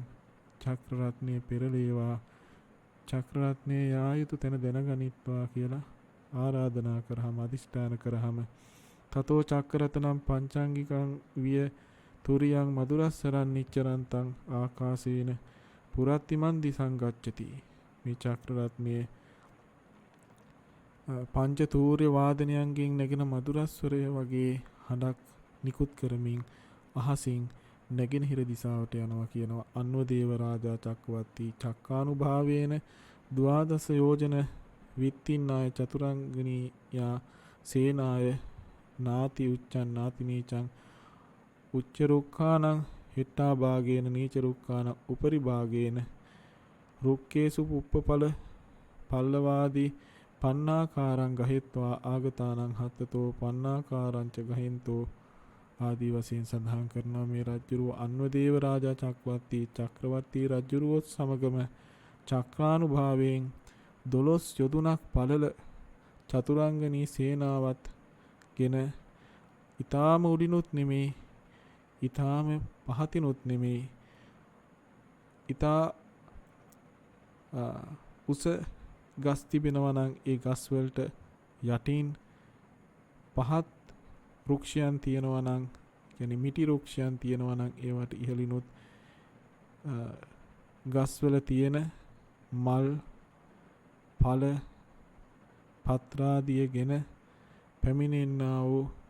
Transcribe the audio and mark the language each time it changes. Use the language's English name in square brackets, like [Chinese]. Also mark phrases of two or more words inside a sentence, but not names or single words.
[Sinhala] චක්‍ර රත්නය පෙරලේවා, චක්‍ර රත්නයේ යා යුතු තැන දැනගනිත්වා කියලා ආරාධනා කරාම, අදිෂ්ඨාන කරාම [Pali] තතෝ චක්‍රරතනම් පංචාංගිකං විය තුරියං මදුරස්සරන් නිච්චරන්තං ආකාසේන පුරත්තිමන් දිසං ගච්ඡති. [Sinhala] මේ චක්‍ර රත්නයේ පංච තූර්ය වාදනයන්ගෙන් නැගෙන මදුරස්වරය වගේ හඬක් නිකුත් කරමින් අහසින් නැගෙනහිර දිසාවට යනවා කියනවා. [Pali] අන්වදේව රාජා චක්කවර්ති චක්කානුභාවේන ද්වාදස යෝජන විත්තින්නාය චතුරංගනීයා සේනාය නාති උච්චන් නාති නීචං උච්ච රුක්ඛානං හෙට්ටා භාගේන නීච රුක්ඛාන උපරි භාගේන රුක්කේසු පුප්පපල පල්ලවාදී පන්නාකාරං ගහෙත්වා ආගතානං හත්තතෝ පන්නාකාරංච ගහෙන්තෝ [Sinhala] ආදී වශයෙන් සඳහන් කරනවා. මේ රජුරුව [Pali] අන්වදේව රාජා [Sinhala] චක්‍රවර්ති චක්‍රවර්ති රජුරුවොත් සමගම චක්‍රානුභාවයෙන් 12 යොදුනක් පළල චතුරංගනී සේනාවත් ගෙන ඊ타ම උඩිනුත් නෙමේ ඊ타ම පහතිනුත් නෙමේ ඉතා උස ගස් තිබෙනවා නම් ඒ ගස් වලට යටින් පහත් වෘක්ෂයන් තියෙනවා නම්, කියන්නේ මිටි වෘක්ෂයන් තියෙනවා නම් ඒවට ඉහළිනුත් ගස් වල තියෙන මල්, ඵල, පත්‍රාදියගෙන පැමිණෙන්නා වූ